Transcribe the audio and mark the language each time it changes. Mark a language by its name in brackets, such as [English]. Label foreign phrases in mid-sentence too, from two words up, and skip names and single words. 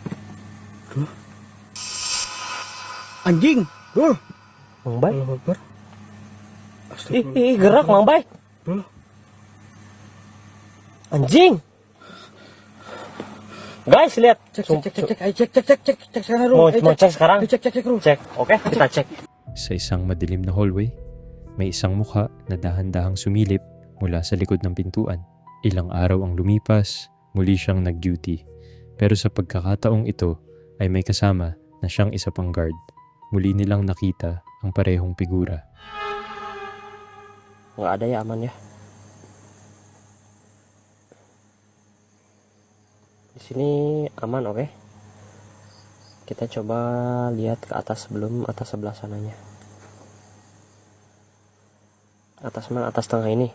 [Indonesian] Anjing, Dul. Bang Bay. [Arabic] الله أكبر. [Indonesian] Ih, gerak Bang Bay. Dul. Anjing. Guys, lihat. Cek sekarang dulu. Mau cek sekarang? Cek dulu. Cek. Oke, kita cek. [Filipino] Sa isang madilim na hallway, may isang mukha na dahan-dahang sumilip mula sa likod ng pintuan. Ilang araw ang lumipas, muli siyang nag-duty. Pero sa pagkakataong ito ay may kasama na siyang isa pang guard. Muli nilang nakita ang parehong figura. [Indonesian] Nggak ada ya, aman ya. Di sini aman, oke. Kita coba lihat ke atas sebelum atas sebelah sananya. Atas mana? Atas tengah ini.